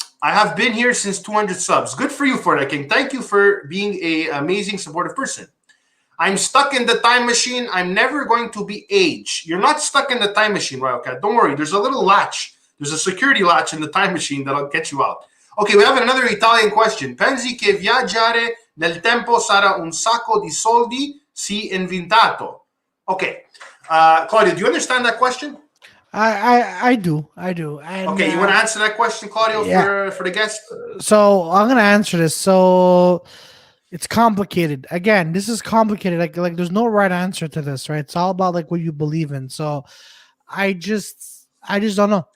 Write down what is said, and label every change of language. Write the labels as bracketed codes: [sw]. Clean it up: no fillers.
[en] I have been here since 200 subs. Good for you, Fortnite King. Thank you for being an amazing, supportive person. I'm stuck in the time machine. I'm never going to be Ange. You're not stuck in the time machine, Royal Cat. Don't worry. There's a little latch. There's a security latch in the time machine that'll get you out. Okay, we have another Italian question. [it] Pensi che viaggiare nel tempo sarà un sacco di soldi se inventato? [en] Okay. Claudio, do you understand that question? I do. And, okay, you want to answer that question, Claudio, for the guest? So I'm gonna answer this. So it's complicated. Again, this is complicated. Like there's no right answer to this, right? It's all about like what you believe in. So I just don't know.